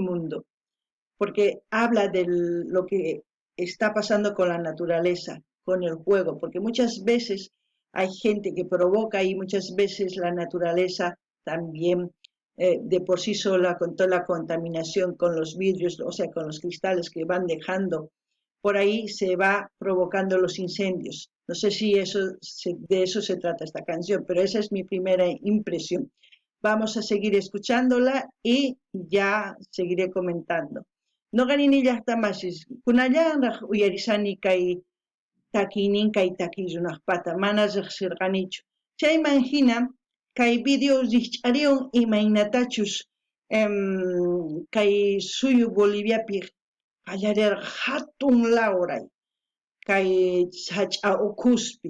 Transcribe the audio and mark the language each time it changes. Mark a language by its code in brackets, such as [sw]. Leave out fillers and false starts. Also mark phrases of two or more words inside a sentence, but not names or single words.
[es] mundo, porque habla de lo que está pasando con la naturaleza, con el juego, porque muchas veces hay gente que provoca y muchas veces la naturaleza también de por sí sola, con toda la contaminación, con los vidrios, o sea, con los cristales que van dejando, por ahí se va provocando los incendios. No sé si de eso se trata esta canción, pero esa es mi primera impresión. Vamos a seguir escuchándola y ya seguiré comentando. [qu] No ganini llaqtamasis, kunallanraq uyarisani kay takiynin kay takiykunaqpata, mana riqsirqanichu. Chayman hina, kay video riqch'ariwan imaynatachus kay suyu Boliviapi qallarirqa hatun lawray, kay sach'a ukuspi.